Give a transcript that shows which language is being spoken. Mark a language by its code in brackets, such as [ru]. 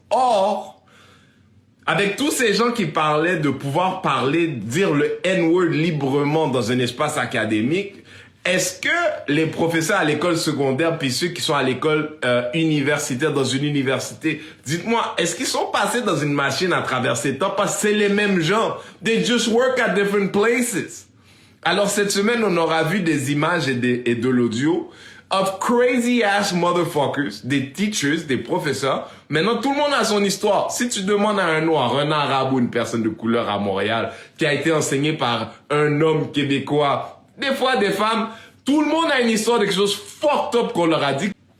[fr] Or, avec tous ces gens qui parlaient de pouvoir parler, dire le N-word librement dans un espace académique, est-ce que les professeurs à l'école secondaire puis ceux qui sont à l'école universitaire, dans une université, dites-moi, est-ce qu'ils sont passés dans une machine à travers ces temps? Parce que c'est les mêmes gens. [en] They just work at different places. [fr] Alors cette semaine, on aura vu des images et de l'audio [en] of crazy ass motherfuckers, [fr] des teachers, des professeurs. Maintenant, tout le monde a son histoire. Si tu demandes à un noir, un arabe ou une personne de couleur à Montréal qui a été enseigné par un homme québécois, des fois des femmes, tout le monde a une histoire de quelque chose [en] fucked up [fr] qu'on leur a dit.